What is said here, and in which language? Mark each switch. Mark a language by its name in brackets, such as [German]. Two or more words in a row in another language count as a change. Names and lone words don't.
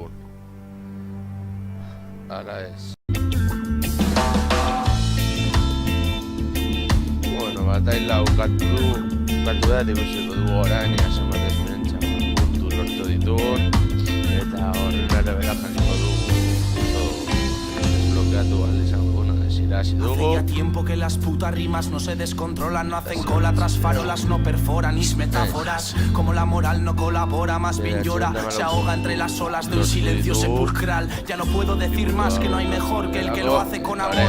[Basque] Ala ez. Bueno, bataila ukatu da, ikusiko dugu orain, zenbat ezberen puntu lortu ditugun. Eta horren arabera jasoko dugu. [Spanish] Hace tiempo que las putas rimas no se descontrolan, no hacen cola tras farolas, no perforan mis metáforas. Como la moral no colabora, más bien llora, se ahoga entre las olas de un silencio sepulcral. Ya no puedo decir más, que no hay mejor que el que lo hace con amor.